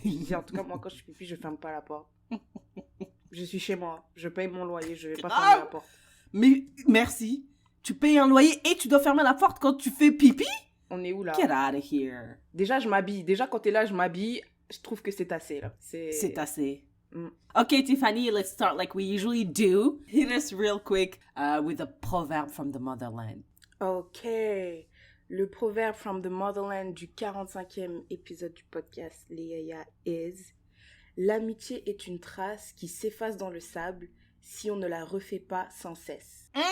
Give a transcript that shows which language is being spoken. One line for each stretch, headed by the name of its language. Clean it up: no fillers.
French: Je dis en tout cas, moi quand je fais pipi, je ferme pas la porte. Je suis chez moi, je paye mon loyer, je vais pas fermer la porte. Mais merci, tu payes un loyer et tu dois fermer la porte quand tu fais pipi? On est où là?
English: Get out of here.
French: Déjà je m'habille, déjà quand t'es là je m'habille, je trouve que c'est assez là. C'est assez.
English: Okay, Tiffany, let's start like we usually do. Hit us real quick with a proverb from the motherland.
French: Ok, le proverbe
English: from the motherland
French: du 45e épisode du podcast Léa is: l'amitié est une trace qui s'efface dans le sable si on ne la refait pas sans cesse.